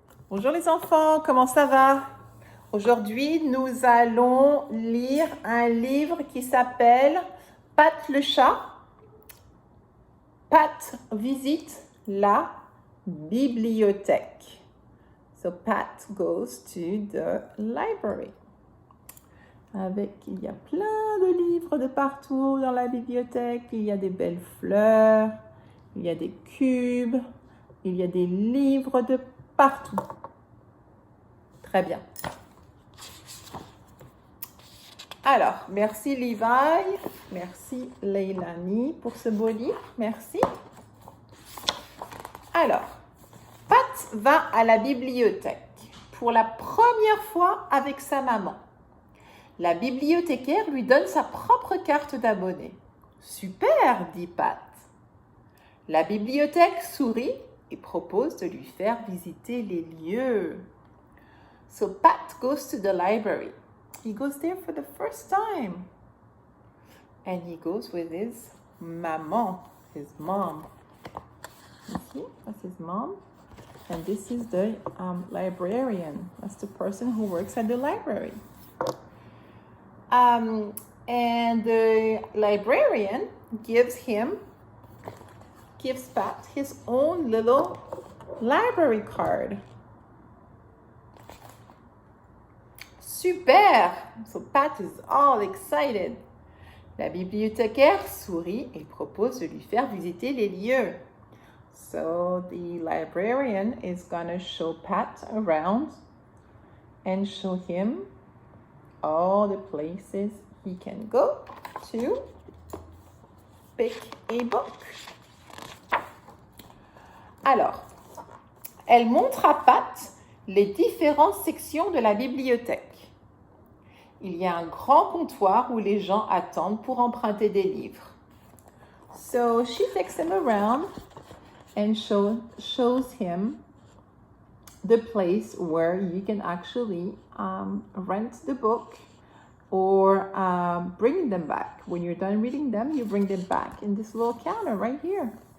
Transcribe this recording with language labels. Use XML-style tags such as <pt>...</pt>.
<fr>Bonjour les enfants, comment ça va? Aujourd'hui, nous allons lire un livre qui s'appelle Pat le chat. Pat visite la bibliothèque.</fr> <en>So Pat goes to the library.</en> <fr>Il y a plein de livres de partout dans la bibliothèque. Il y a des belles fleurs, il y a des cubes, il y a des livres de partout. Très bien. Alors, merci Levi, merci Leilani pour ce beau livre, merci. Alors, Pat va à la bibliothèque pour la première fois avec sa maman. La bibliothécaire lui donne sa propre carte d'abonné. Super, dit Pat. La bibliothèque sourit et propose de lui faire visiter les lieux.</fr> <en>So Pat goes to the library. He goes there for the first time. And he goes with his maman, his mom. You see, that's his mom. And this is the librarian. That's the person who works at the library. And the librarian gives Pat his own little library card. Super! So Pat is all excited.</en> <fr>La bibliothécaire sourit et propose de lui faire visiter les lieux.</fr> <en>So the librarian is gonna show Pat around and show him all the places he can go to pick a book.</en> <fr>Alors, elle montre à Pat les différentes sections de la bibliothèque. Il y a un grand comptoir où les gens attendent pour emprunter des livres.</fr> <en>So she takes him around and shows him the place where you can actually rent the book or bring them back. When you're done reading them, you bring them back in this little counter right here.</en>